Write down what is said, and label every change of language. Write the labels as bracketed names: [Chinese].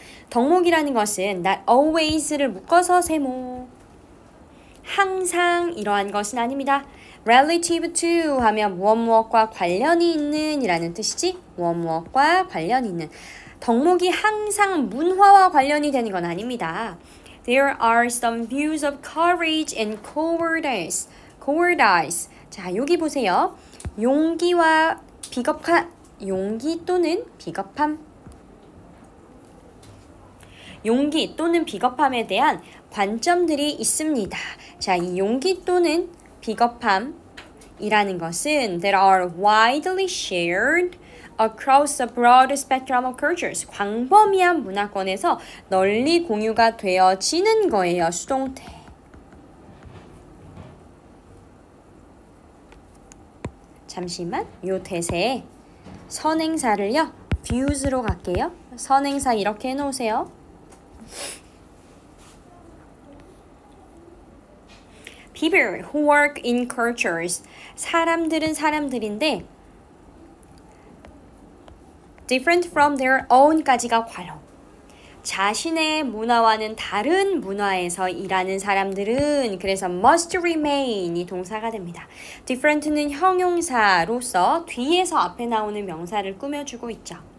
[Korean] 덕목이라는 것은 [English] not always [Korean] 를 묶어서 세모. 항상 이러한 것은 아닙니다. [English] relative to [Korean] 하면 무엇과 관련이 있는 이라는 뜻이지 무엇과 관련이 있는 덕목이 항상 문화와 관련이 되는 건 아닙니다. [English] There are some views of courage and cowardice. [Korean] 자, 여기 보세요. 용기와 비겁한 용기 또는 비겁함. 용기 또는 비겁함에 대한 관점들이 있습니다. 자, 이 용기 또는 비겁함이라는 것은 [English] that are widely shared across a broad spectrum of cultures. [Korean] 광범위한 문화권에서 널리 공유가 되어지는 거예요. 수동태. 잠시만, 요 대세에 선행사를요. views로 갈게요. 선행사 이렇게 해놓으세요. [English] People who work in cultures. [Korean] 사람들은 사람들인데 [English] different from their own [Korean] 까지가 괄호. 자신의 문화와는 다른 문화에서 일하는 사람들은 그래서 [English] must remain [Korean] 이 동사가 됩니다. different는 형용사로서 뒤에서 앞에 나오는 명사를 꾸며주고 있죠.